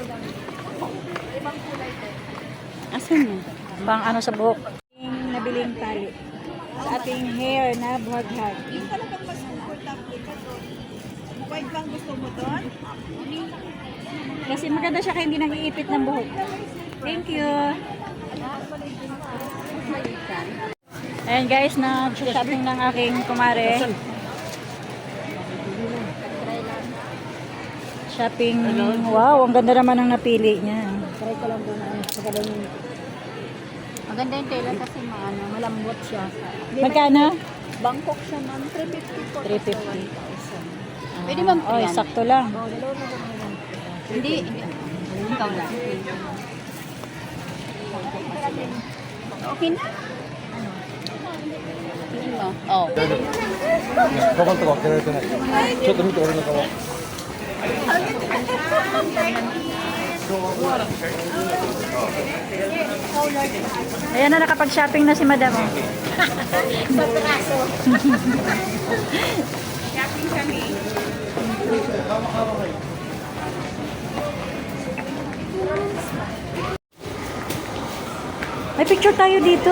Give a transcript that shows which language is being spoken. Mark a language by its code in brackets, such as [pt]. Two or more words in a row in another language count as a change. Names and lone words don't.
[tl] Asan mo? Pang ano sa buhok. Nabiling tali. Sa ating hair na buhaghag. White bang gusto mo doon? Kasi maganda siya kaya hindi nag-iipit ng buhok. [en] Thank you. [tl] Ayan guys, nag-shopping ng aking kumare. Shopping. Wow, ang ganda naman ang napili niya. Try ko lang doon. Maganda yung tela kasi malambot siya. Magkano? Bangkok siya ma'am. 350 po. 350. Pwede ma'am Oy, sakto lang. Hindi. Ikaw lang. Okay na? Tingin mo? Oo. [ja] カバンとか開けられてない。ちょっと見て俺のカバン。 [tl] Ayan na, nakapag-shopping na si Madam. Shopping kami. May picture tayo dito.